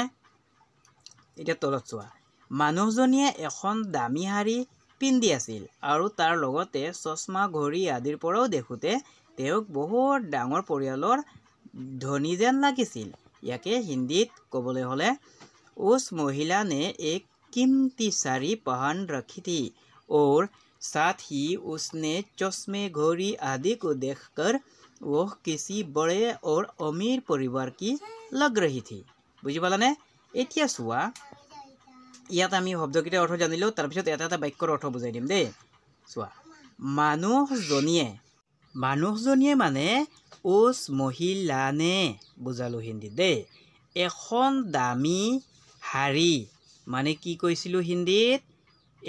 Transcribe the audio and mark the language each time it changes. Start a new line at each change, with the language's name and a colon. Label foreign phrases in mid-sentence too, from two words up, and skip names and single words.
Assamese: এতিয়া তলত চোৱা, মানুহজনীয়ে এখন দামী শাৰী পিন্ধি আছিল আৰু তাৰ লগতে চশমা, ঘড়ী আদিৰ পৰাও দেখোঁতে তেওঁক বহুত ডাঙৰ পৰিয়ালৰ ধনী যেন লাগিছিল। ইয়াকে হিন্দীত ক'বলৈ হ'লে,
Hindi: उस महिला ने एक कीमती साड़ी पहन रखी थी और साथ ही उसने चश्मे, घड़ी आदि को देखकर वह किसी बड़े और अमीर परिवार की लग रही थी।
Assamese: বুজি পালানে? এতিয়া চোৱা, ইয়াত আমি শব্দকেইটাৰ অৰ্থ জানিলোঁ, তাৰপিছত এটা এটা বাক্যৰ অৰ্থ বুজাই দিম দেই। চোৱা, মানুহজনীয়ে মানে
Hindi: उस महिला ने
Assamese: বুজালোঁ হিন্দীত দেই। এখন দামী শাৰী মানে কি কৈছিলোঁ হিন্দীত?